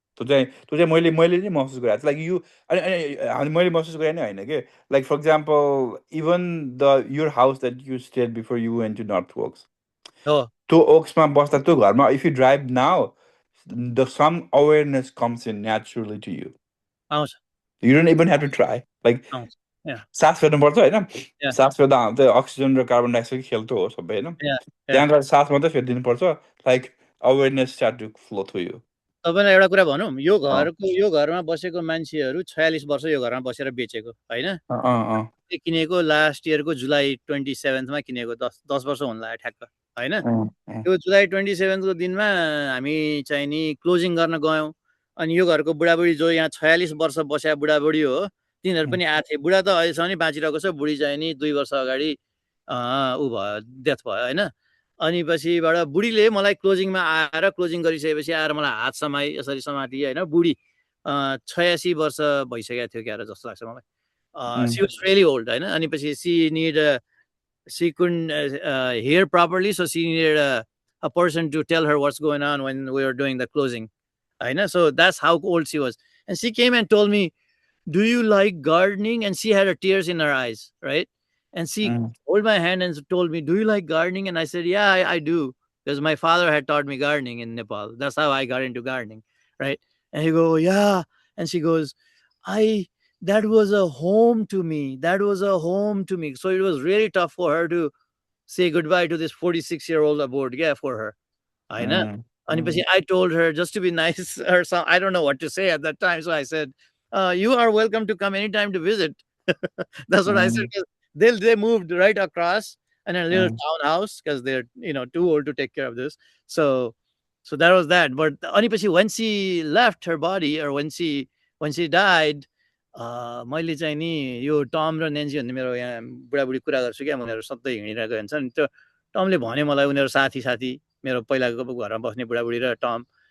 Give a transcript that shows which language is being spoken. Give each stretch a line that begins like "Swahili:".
Nepali: त्यो चाहिँ मैले नै महसुस गरेको
English: like you
Nepali: अनि मैले महसुस गरेँ नै होइन कि
English: Like for example even your house that you stayed before you went to North Oaks.
Nepali: त्यो ओक्समा बस्दा त्यो घरमा
English: if you drive now, some awareness comes in naturally to you. You don't even have to try. Like Yeah.
Nepali: सास फेर्नुपर्छ होइन
English: Yeah.
Nepali: सास फेर्दा त्यो oxygen र carbon dioxide खेल्थ्यो हो सबै होइन
English: Yeah.
Nepali: त्यहाँ गएर सास मात्रै फेरिदिनुपर्छ
English: like awareness start to flow through you
Nepali: तपाईँलाई एउटा कुरा भनौँ, यो घरमा बसेको मान्छेहरू 46 वर्ष यो घरमा बसेर बेचेको होइन। किनेको लास्ट इयरको जुलाई 27मा किनेको 10 वर्ष हुन लाग्यो ठ्याक्क होइन। त्यो जुलाई 27को दिनमा हामी चाहिँ नि क्लोजिङ गर्न गयौँ। अनि यो घरको बुढाबुढी जो यहाँ 46 वर्ष बस्या बुढाबुढी हो तिनीहरू पनि आएको थिए। बुढा त अहिलेसम्म नि बाँचिरहेको छ, बुढी चाहिँ नि 2 वर्ष अगाडि ऊ भयो, डेथ भयो होइन। अनि पछिबाट बुढीले मलाई क्लोजिङमा आएर क्लोजिङ गरिसकेपछि आएर मलाई हात समाई यसरी समाति होइन। बुढी 86 वर्ष भइसकेको थियो क्यारे जस्तो लाग्छ मलाई।
English: She was really old होइन।
Nepali: अनि पछि
English: she couldn't hear properly, so she needed a person to tell her what's going on when we were doing the closing. I know, so that's how old she was. And she came and told me, do you like gardening? And she had her tears in her eyes, right? And she held my hand and told me, do you like gardening? And I said, yeah, I do, because my father had taught me gardening in Nepal. That's how I got into gardening, right? And he goes, yeah. And she goes, that was a home to me. That was a home to me. So it was really tough for her to say goodbye to this 46-year-old aboard. Yeah, for her. I know. And I told her just to be nice or some, I don't know what to say at that time. So I said, you are welcome to come anytime to visit. That's what I said. They moved right across in a little townhouse because they're too old to take care of this. So that was that. But when she left her body, or when she died,
Nepali: मैले चाहिँ नि यो Tom र Nancy भन्ने मेरो यहाँ बुढाबुढी कुरा गर्छु क्या, उनीहरू सधैँ हिँडिरहेको हुन्छन्। त्यो टमले भन्यो मलाई, उनीहरू साथी मेरो पहिलाको घरमा बस्ने बुढाबुढी र टम।